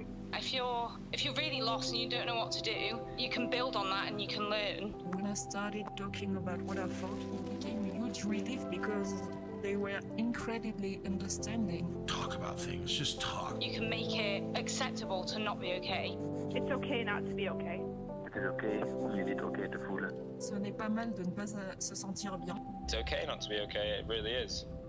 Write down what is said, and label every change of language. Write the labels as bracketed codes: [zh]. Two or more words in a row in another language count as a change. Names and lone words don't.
[en] If you're really lost and you don't know what to do, you can build on that and you can learn. When I started talking about what I felt, it became a huge relief because they were incredibly understanding. Talk about things, just talk. You can make it acceptable to not be okay. It's okay not to be okay. [nl] Het is oké om je niet oké te voelen. [fr] Ce n'est pas mal de ne pas se sentir bien. [en] It's okay not to be okay, it really is.